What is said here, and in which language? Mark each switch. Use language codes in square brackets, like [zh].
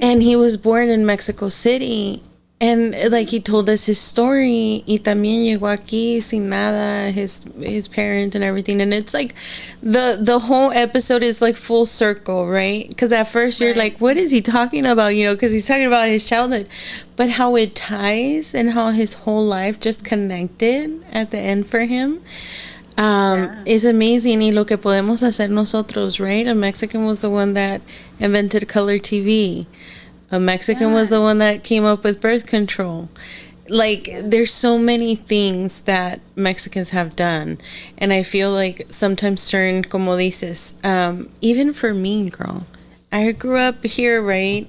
[en] And he was born in Mexico City. And like he told us his story, [es] y también llegó aquí sin nada, [en] his parents and everything. And it's like the whole episode is like full circle, right? Because at first you're Right. like, what is he talking about? Because he's talking about his childhood, but how it ties and how his whole life just connected at the end for him. Yeah. Is amazing. [es] Y lo que podemos hacer nosotros, [en] right? A Mexican was the one that invented color TV. A Mexican was Yeah. the one that came up with birth control. Like, Yeah. there's so many things that Mexicans have done. And I feel like sometimes certain, [es] como dices, [en] even for me, girl, I grew up here, right?